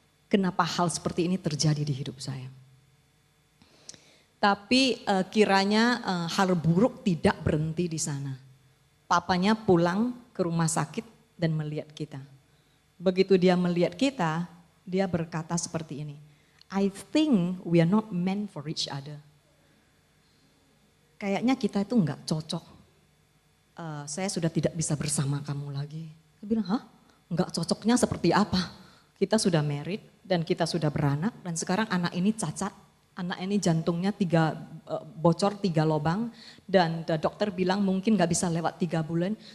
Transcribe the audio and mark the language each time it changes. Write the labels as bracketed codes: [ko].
[id] Kenapa hal seperti ini terjadi di hidup saya. Tapi kiranya hal buruk tidak berhenti di sana. Papanya pulang ke rumah sakit dan melihat kita. Begitu dia melihat kita, dia berkata seperti ini. [en] I think we are not meant for each other. [id] Kayaknya kita itu enggak cocok. Saya sudah tidak bisa bersama kamu lagi. Saya bilang, hah? Enggak cocoknya seperti apa? Kita sudah married dan kita sudah beranak dan sekarang anak ini cacat. Anak ini jantungnya bocor 3 lubang dan dokter bilang mungkin gak bisa lewat 3 bulan.